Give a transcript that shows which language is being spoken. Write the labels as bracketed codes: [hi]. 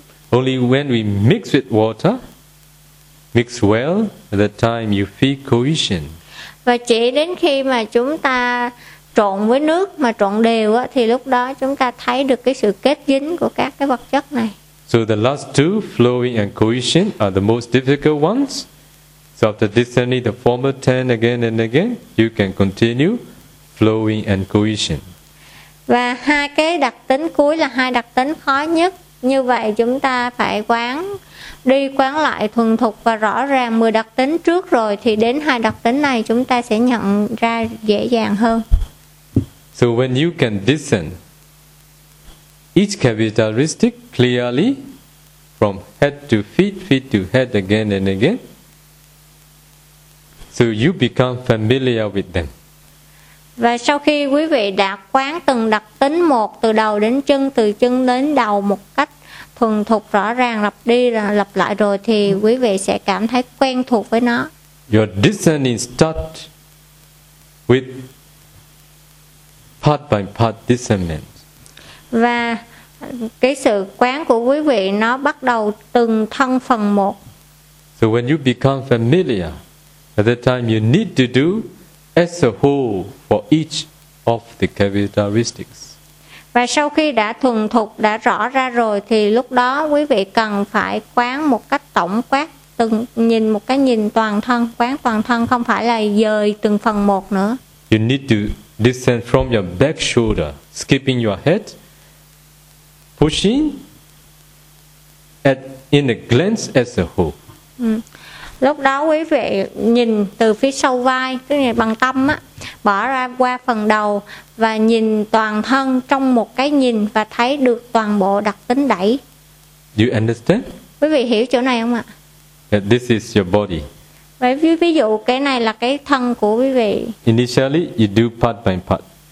[en] Only when we mix with water, mix well, at that time you feel cohesion. [vi] Và chỉ đến khi mà chúng ta trộn với nước mà trộn đều á, thì lúc đó chúng ta thấy được cái sự kết dính của các cái vật chất này. [en] So the last two, flowing and cohesion, are the most difficult ones. So after descending the former ten again and again, you can continue flowing and cohesion. [vi] Và hai cái đặc tính cuối là hai đặc tính khó nhất. Như vậy chúng ta phải quán đi quán lại thuần thục và rõ ràng 10 đặc tính trước rồi thì đến hai đặc tính này chúng ta sẽ nhận ra dễ dàng hơn. [en] So when you can discern each characteristic clearly from head to feet, feet to head again and again, so you become familiar with them. [vi] Và sau khi quý vị đã quán từng đặc tính một từ đầu đến chân, từ chân đến đầu một cách thuần thục rõ ràng, lặp đi lặp lại rồi thì quý vị sẽ cảm thấy quen thuộc với nó. [en] Your discerning start with part by part discernment. [vi] Và cái sự quán của quý vị nó bắt đầu từng thân phần một. [en] So when you become familiar, at that time you need to do as a whole for each of the characteristics. [vi] Và sau khi đã thuần thục, đã rõ ra rồi thì lúc đó quý vị cần phải quán một cách tổng quát, từng nhìn một cái nhìn toàn thân, quán toàn thân, không phải là dời từng phần một nữa. [en] You need to descend from your back shoulder, skipping your head, pushing at in a glance as a whole. [vi] Lúc đó quý vị nhìn từ phía sau vai, tức là bằng tâm á, bỏ ra qua phần đầu và nhìn toàn thân trong một cái nhìn và thấy được toàn bộ đặc tính đẩy. [en] Do you understand? [vi] Quý vị hiểu chỗ này không ạ? [en] That this is your body. [vi] Vậy ví dụ cái này là cái thân của quý vị. [en] Initially you do part by part.